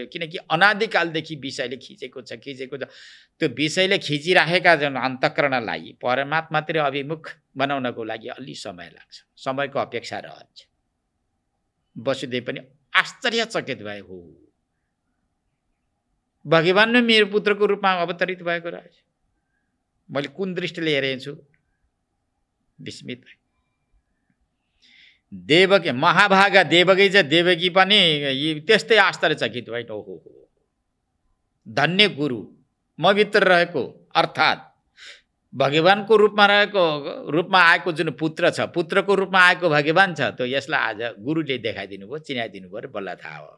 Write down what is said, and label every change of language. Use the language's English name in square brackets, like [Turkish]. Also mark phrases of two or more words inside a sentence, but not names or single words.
[Nepali] किनकि अनादिकालदेखि विषयले खिचेको छ। त्यो विषयले खिचिराखेका जुन अन्तःकरणलाई परमात्मातिर अभिमुख बनाउनको लागि अलि समय लाग्छ, समयको अपेक्षा रहन्छ। वसुदेव पनि आश्चर्यचकित भए। हो, भगवान नै मेरो पुत्रको रूपमा अवतरित भएको रहेछ। मैले कुन दृष्टिले हेरेको छु? विस्मित। देवकी महाभागा देवकी चाहिँ देवकी पनि त्यस्तै आश्चर्यचकित भए। ओहो, धन्य गुरु मभित्र रहेको, अर्थात् भगवानको रूपमा आएको जुन पुत्र छ, पुत्रको रूपमा आएको भगवान छ, त्यो यसलाई आज गुरुले देखाइदिनु भयो, चिनाइदिनु भयो, बल्ल थाहा हो।